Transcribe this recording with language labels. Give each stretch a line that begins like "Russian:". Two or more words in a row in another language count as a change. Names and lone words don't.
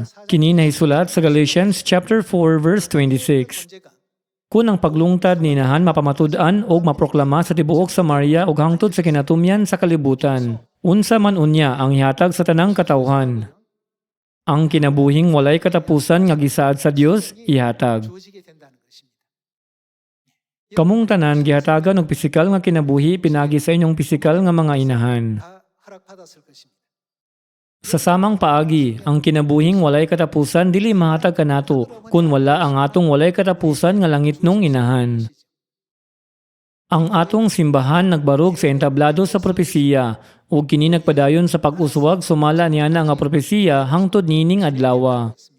Cebuano: Kini nahisulat sa Galatians chapter 4 verse 26.
Korean: 문제가
Cebuano: Kung ang paglungtad ni inahan mapamatud-an o maproklama sa tibuok Samaria ug hangtod sa kinatumyan sa kalibutan. Unsa man unya ang ihatag sa tanang katawhan. Ang kinabuhing walay katapusan nga gisaad sa Dios ihatag.
Korean: 주어지게 된다는 것입니다.
Cebuano: Kamong tanan gihatagan og pisikal nga kinabuhi pinagi sa inyong pisikal nga mga inahan.
Korean: 다 허락받았을 것입니다.
Cebuano: Sa samang paagi, ang kinabuhing walay katapusan dili mahatag kanato kun wala ang atong walay katapusan nga langit nung inahan. Ang atong simbahan nagbarog sa entablado sa propesiya ug kini nagpadayon sa pag-uswag sumala niya nga propesiya hangtod nining adlaw.